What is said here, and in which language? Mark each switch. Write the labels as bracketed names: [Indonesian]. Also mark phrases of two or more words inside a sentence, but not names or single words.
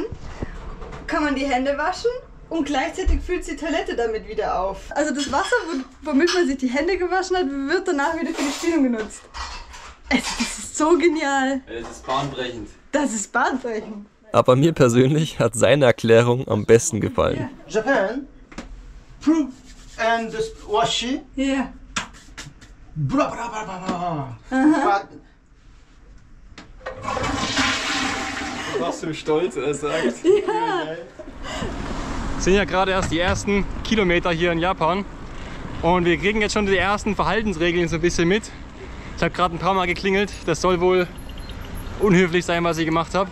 [German] Kann man die Hände waschen und gleichzeitig füllt die Toilette damit wieder auf. Also das Wasser, womit man sich die Hände gewaschen hat, wird danach wieder für die Spülung genutzt. Das ist so genial. Das ist bahnbrechend. Das ist bahnbrechend. Aber mir persönlich hat seine Erklärung am besten gefallen. [English] Japan, proof and washi. [German] Ja. Bra bra bra bra bra. [English] But [German] Warst du stolz, er sagt? Ja. Sind ja gerade erst die ersten Kilometer hier in Japan. Und wir kriegen jetzt schon die ersten Verhaltensregeln so ein bisschen mit. Ich habe gerade ein paar Mal geklingelt. Das soll wohl unhöflich sein, was ich gemacht habe.